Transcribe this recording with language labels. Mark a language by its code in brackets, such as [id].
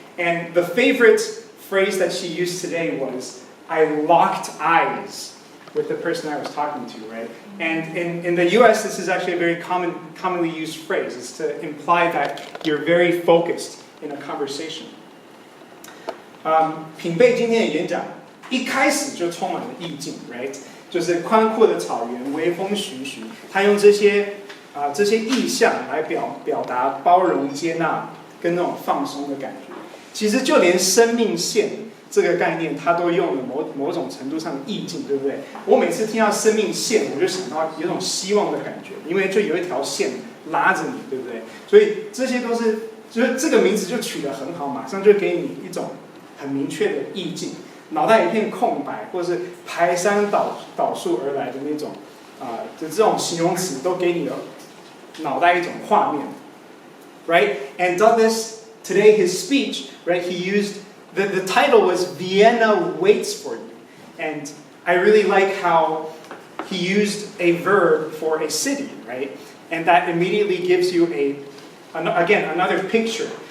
[en] And the favorite phrase that she used today was, I locked eyes with the person I was talking to, right? And in the US, this is actually a very commonly used phrase. It's to imply that you're very focused in a conversation. [zh] 品贝今天的演讲一开始就充满了意境 ， [en] right？ [zh] 就是宽阔的草原，微风徐徐。他用这些意象来表达包容、接纳跟那种放松的感觉。其实就连生命线这个概念，它都用了某种程度上的意境，对不对？我每次听到生命线，我就想到有种希望的感觉，因为就有一条线拉着你，对不对？所以这些都是，就是这个名字就取得很好，马上就给你一种很明确的意境。脑袋一片空白，或者是排山倒树而来的那种就这种形容词都给你的脑袋一种画面。 [en] right? And Douglas, today his speech, right, he used, the title was Vienna Waits for You. And I really like how he used a verb for a city, right? And that immediately gives you again, another picture.